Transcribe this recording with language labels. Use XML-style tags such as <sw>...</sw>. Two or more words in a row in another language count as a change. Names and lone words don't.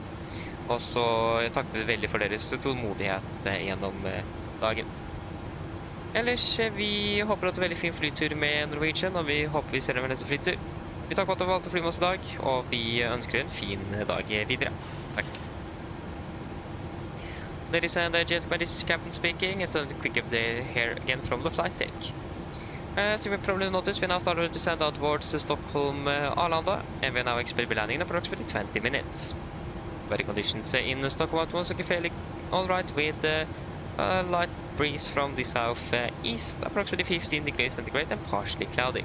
<no>Og så takker vi veldig for deres tålmodighet gjennom dagen. Ellers, vi håper at det er veldig fin flytur med Norwegian, og vi håper vi ser dem ved neste flytur. Vi takker for at du valgte å fly med oss i dag, og vi ønsker en fin dag videre. Takk.</no> <en>Ladies and gentlemen, this is Captain speaking. It's a quick update here again from the flight deck. As you may probably notice, we now started to descend out towards Stockholm Arlanda, and we now expect to be landing in approximately 20 minutes. Weather conditions in Stockholm at once looking fairly alright with A light breeze from the southeast, approximately 15 degrees centigrade and partially cloudy.</en>